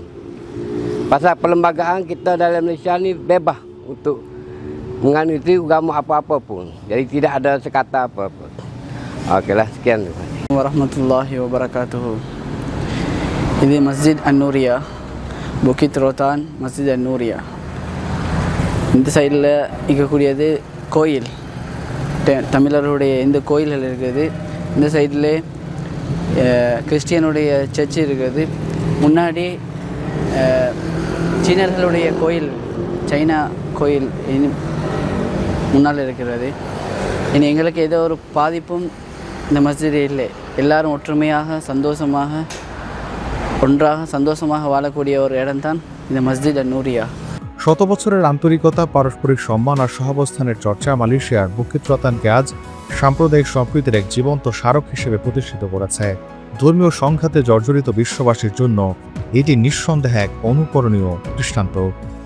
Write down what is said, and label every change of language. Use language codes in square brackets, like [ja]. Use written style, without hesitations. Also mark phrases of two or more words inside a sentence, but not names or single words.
[ms] Pasal perlembagaan kita dalam Malaysia ni bebas untuk menganuti agama apa-apa pun. Jadi tidak ada sekata apa-apa. Okeylah, sekian. [ar] ورحمة الله وبركاته. [ms] Ini Masjid An-Nuria, Bukit Rotan, Masjid An-Nuria. [ta] இந்த சைடில் இருக்கக்கூடியது கோயில், தமிழருடைய இந்த கோயில்கள் இருக்குது. இந்த சைடில் கிறிஸ்டியனுடைய சர்ச் இருக்குது. முன்னாடி சீனர்களுடைய கோயில், சைனா கோயில் இனி முன்னால் இருக்கிறது. இனி எங்களுக்கு ஏதோ ஒரு பாதிப்பும் இந்த மஸ்ஜித் இல்லை. எல்லாரும் ஒற்றுமையாக ஒன்றாக சந்தோஷமாக வாழக்கூடிய ஒரு இடம்தான் இந்த মসজিদ নূরিয়া। [bn] শত বছরের আন্তরিকতা, পারস্পরিক সম্মান আর সহাবস্থানের চর্চা মালয়েশিয়ার বুকিত রতানকে আজ সাম্প্রদায়িক সম্প্রীতির এক জীবন্ত স্মারক হিসেবে প্রতিষ্ঠিত করেছে। ধর্মীয় সংঘাতে জর্জরিত বিশ্ববাসীর জন্য এটি নিঃসন্দেহে এক অনুকরণীয় দৃষ্টান্ত।